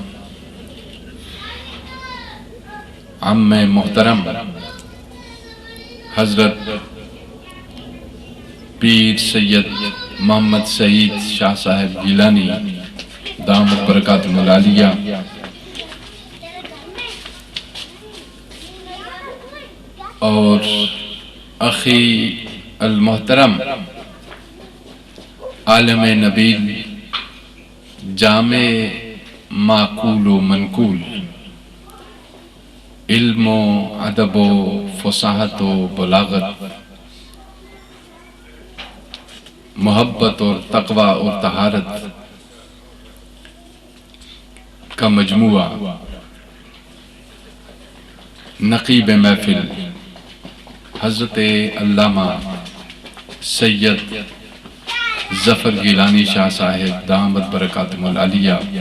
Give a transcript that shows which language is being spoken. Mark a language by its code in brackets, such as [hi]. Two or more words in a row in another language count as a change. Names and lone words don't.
[ur] عم محترم حضرت پیر سید محمد سعید شاہ صاحب گیلانی [ar] دامت برکاتہم العالیہ، [ur] اور [ar] اخی المحترم [ur] عالم نبیل جامع معقول و منقول، علم و ادب و فصاحت و بلاغت، محبت اور تقوی اور طہارت کا مجموعہ، نقیب محفل حضرت علامہ سید ظفر گیلانی شاہ صاحب [ar] دامت برکاتہم العالیہ،